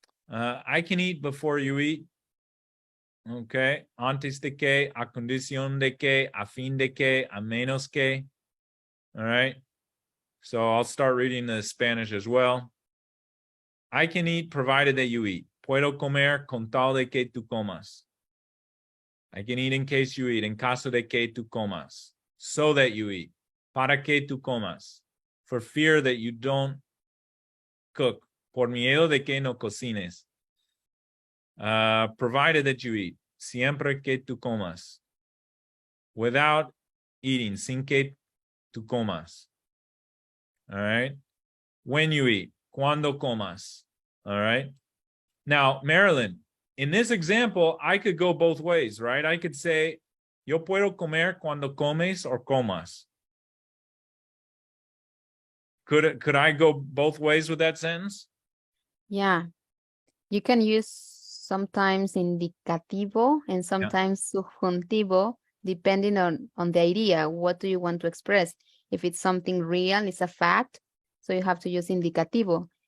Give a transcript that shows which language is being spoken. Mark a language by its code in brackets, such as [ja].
[en] I can eat before you eat. Okay. [es] Antes de que, a condición de que, a fin de que, a menos que. All right. [en] So I'll start reading the Spanish as well. I can eat provided that you eat. [es] Puedo comer con tal de que tú comas. [en] I can eat in case you eat. [es] En caso de que tú comas. [en] So that you eat. [es] Para que tú comas. [en] For fear that you don't cook. [es] Por miedo de que no cocines. [en] Provided that you eat. [es] Siempre que tú comas. [en] Without eating. [es] Sin que tú comas. [en] All right. When you eat. [es] Cuando comas. All right. [en] Now, Marilyn, in this example, I could go both ways, right? I could say, [es] Yo puedo comer cuando comes or comas. [en] Could I go both ways with that sentence? Yeah. You can use sometimes indicativo and sometimes subjuntivo, depending on the idea. What do you want to express? If it's something real, it's a fact, so you have to use indicativo.